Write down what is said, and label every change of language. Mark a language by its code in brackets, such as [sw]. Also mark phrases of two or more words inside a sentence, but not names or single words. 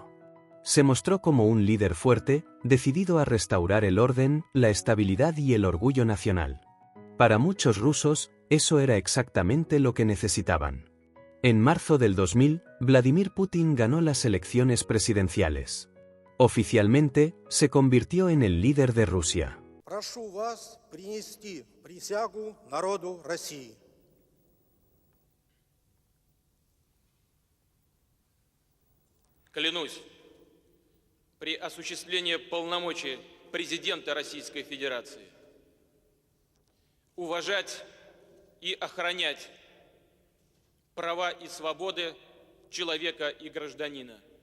[es] Se mostró como un líder fuerte, decidido a restaurar el orden, la estabilidad y el orgullo nacional. Para muchos rusos, eso era exactamente lo que necesitaban. En marzo del 2000, Vladimir Putin ganó las elecciones presidenciales. Oficialmente, se convirtió en el líder de Rusia. [ru] Прошу вас принести присягу народу России. Клянусь, при осуществлении полномочий президента Российской Федерации уважать и охранять права и свободы человека и гражданина.